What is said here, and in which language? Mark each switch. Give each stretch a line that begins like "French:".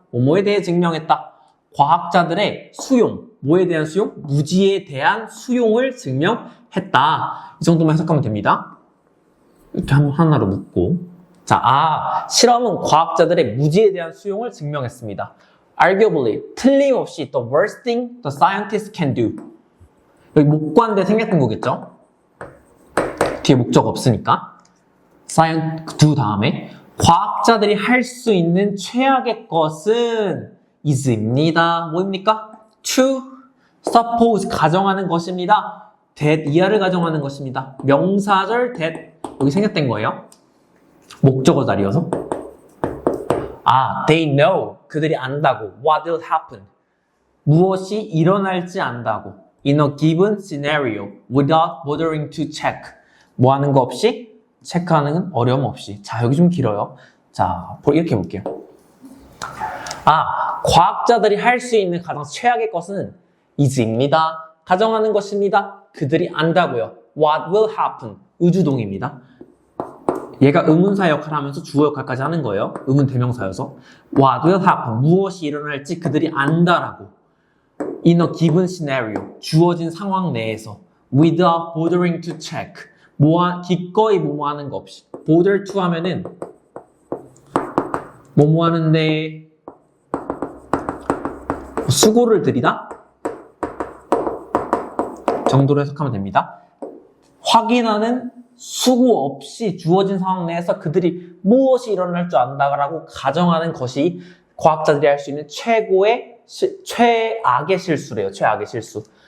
Korean: 뭐뭐에 대해 증명했다. 과학자들의 수용, 뭐에 대한 수용? 무지에 대한 수용을 증명했다. 이 정도만 해석하면 됩니다. 이렇게 하나로 묶고. 자, 실험은 과학자들의 무지에 대한 수용을 증명했습니다.
English: Arguably, 틀림없이 the worst thing the scientists can do.
Korean: 여기 목관대 생략된 거겠죠? 뒤에 목적 없으니까. science do 다음에 과학자들이 할 수 있는 최악의 것은 is입니다. 뭐입니까? to suppose 가정하는 것입니다. that 이하를 가정하는 것입니다. 명사절 that 여기 생략된 거예요. 목적어 자리여서.
English: they know 그들이 안다고 what will happen 무엇이 일어날지 안다고 in a given scenario without bothering to check 뭐 하는 거 없이 체크하는 어려움 없이.
Korean: 자, 여기 좀 길어요. 자, 이렇게 볼게요. 과학자들이 할 수 있는 가장 최악의 것은 is입니다. 가정하는 것입니다. 그들이 안다고요. What will happen? 의주동입니다. 얘가 의문사 역할을 하면서 주어 역할까지 하는 거예요.
English: 의문 대명사여서. What will happen?
Korean: 무엇이 일어날지 그들이 안다라고.
English: In a given scenario. 주어진 상황 내에서. Without bothering to check.
Korean: 기꺼이 뭐뭐 하는 거 없이. bother to 하면은 뭐뭐 하는데 수고를 들이다? 정도로 해석하면 됩니다. 확인하는 수고 없이 주어진 상황 내에서 그들이 무엇이 일어날 줄 안다라고 가정하는 것이 과학자들이 할 수 있는 최악의 실수래요. 최악의 실수.